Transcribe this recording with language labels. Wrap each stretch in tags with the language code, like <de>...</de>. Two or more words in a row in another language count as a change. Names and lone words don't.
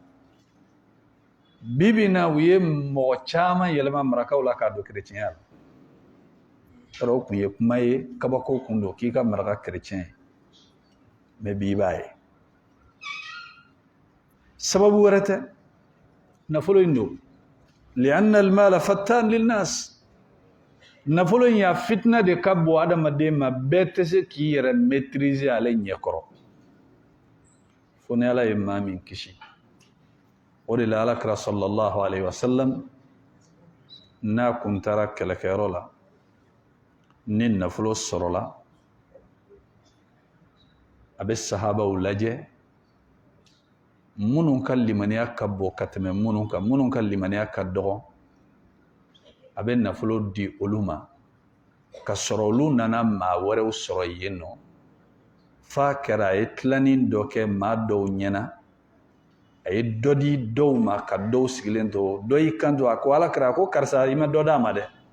<bm>bibi na u ye mɔgɔ caman yɛlɛma marakaw la k'a don chrétienya la yɔrɔ o tun ye kuma ye kabako kun don k'i ka maraka chrétien mais bi b'a ye sababu wɛrɛ tɛ nafolo in don</bm> <ar>لأن المال فتان للناس</ar> <bm>nafolo in ya fitna de ka bɔ adamaden ma bɛɛ tɛ se k'i yɛrɛ maîtriser ale ɲɛkɔrɔ fo ni Ala ye maa min kisi o de la alakira</bm> <ar>صلى الله عليه وسلم</ar> <bm>n'a kun taara kɛlɛkɛyɔrɔ la ni nafolo sɔrɔla a bɛ sahabaw lajɛ minnu ka limaniya ka bon ka tɛmɛ minnu kan minnu ka limaniya ka dɔgɔ a bɛ nafolo di olu ma ka sɔrɔ olu nana maa wɛrɛw sɔrɔ yen nɔ f'a kɛra a ye tilanin dɔ kɛ maa dɔw ɲɛna a ye dɔ di dɔw ma ka dɔw sigilen to dɔ y'i kanto a ko alakira a ko karisa i ma dɔ d'a ma dɛ</bm>